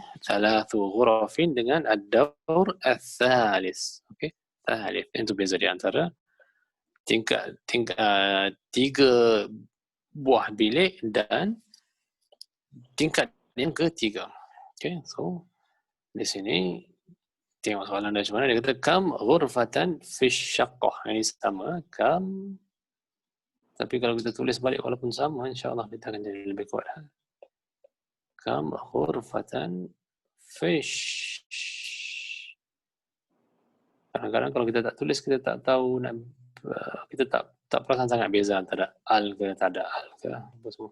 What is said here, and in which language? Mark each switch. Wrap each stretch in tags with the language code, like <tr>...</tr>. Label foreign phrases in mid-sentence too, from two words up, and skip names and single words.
<ar>ثلاث غرف dengan الدور الثالث.</ar> <ms>Okey, tsalits. Itu beza di antara tingkat 3 buah bilik dan tingkat yang ketiga. Okey, so di sini tengok soalan dari mana dia kata</ms> <ar>كم غرفة في شقة.</ar> <ms>Ini sama kam, tapi kalau kita tulis balik walaupun sama,</ms> <ar>إن شاء الله</ar> <ms>kita akan jadi lebih kuat.</ms> <ar>كم غرفة فش.</ar> <ms>Kadang-kadang kalau kita tak tulis, kita tak tahu nak, kita tak perasan sangat beza antara al ke tak ada al ke apa semua.</ms>